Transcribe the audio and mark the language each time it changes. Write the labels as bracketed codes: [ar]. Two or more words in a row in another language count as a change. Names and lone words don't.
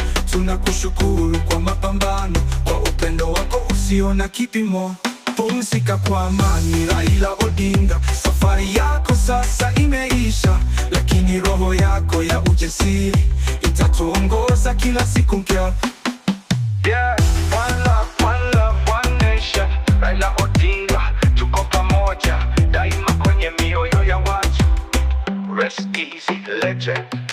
[sw] Tunakushukuru kwa mapambano, kwa upendo wako usio na kipimo. Pumzika kwa amani, Raila Odinga. Safari yako sasa imeisha, lakini roho yako ya ujasiri itatuongoza kila siku mpya. [en] Yeah, one love, one love, one nation. [sw] Raila Odinga, tuko pamoja, daima kwenye mioyo ya watu. [en] Rest easy, legend.